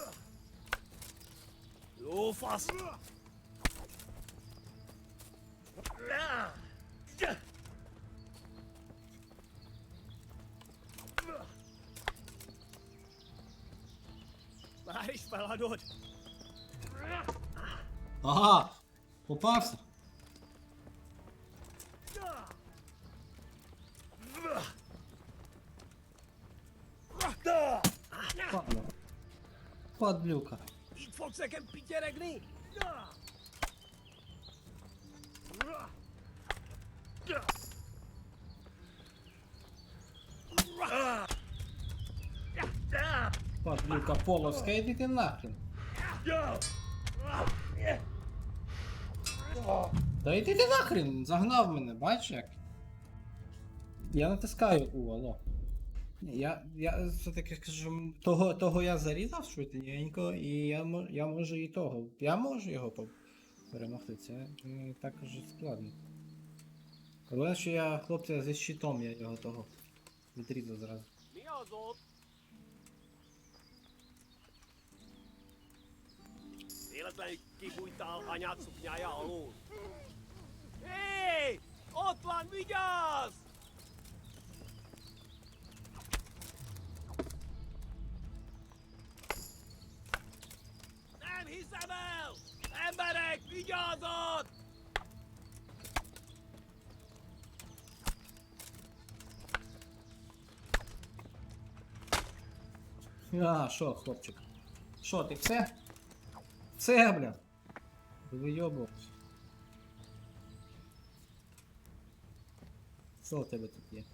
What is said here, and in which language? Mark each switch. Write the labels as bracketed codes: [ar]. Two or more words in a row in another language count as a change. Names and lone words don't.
[uk] Луфас! Знаєш, паладот. Ага! Попався. Падла. Падлюка. [hu] Itt fogsz nekem pityeregni? [uk] Падлюка полоска, іди ти нахрен. Та йди ти нахрен, загнав мене, бачиш як? Я натискаю алло. Я все-таки скажу, того я зарізав швиденько, і я можу і того. Я можу його перемогти, це не так уже складно. Головне, що я хлопця зі щитом, я його того відрізав зразу. [hu] Véletlenül kibújtál anyád szuknyája alól. Hé! Ott van, vigyázz! Nem hiszem el! Emberek, vigyázat! [uk] А, шо, хлопчик? Шо, ти все? Все, бля! Вийобувався. Що у тебе тут є?